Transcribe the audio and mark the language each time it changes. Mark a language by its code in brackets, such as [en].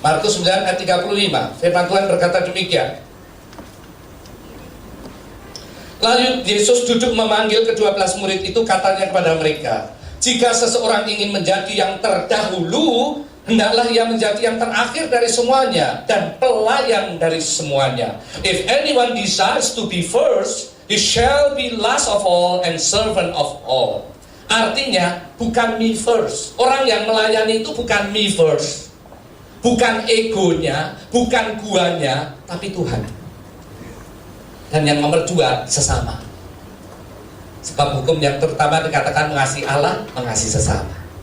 [id] Markus 9 ayat 35. Firman Tuhan berkata demikian. Lalu Yesus duduk memanggil ke-12 murid itu, katanya kepada mereka, jika seseorang ingin menjadi yang terdahulu, hendaklah ia menjadi yang terakhir dari semuanya dan pelayan dari semuanya. [en] If anyone desires to be first, he shall be last of all and servant of all. [id] Artinya bukan [en] me first. [id] Orang yang melayani itu bukan [en] me first, [id] bukan egonya, bukan guanya, tapi Tuhan. Dan yang nomor 2, sesama. Sebab hukum yang terutama dikatakan mengasihi Allah, mengasihi sesama.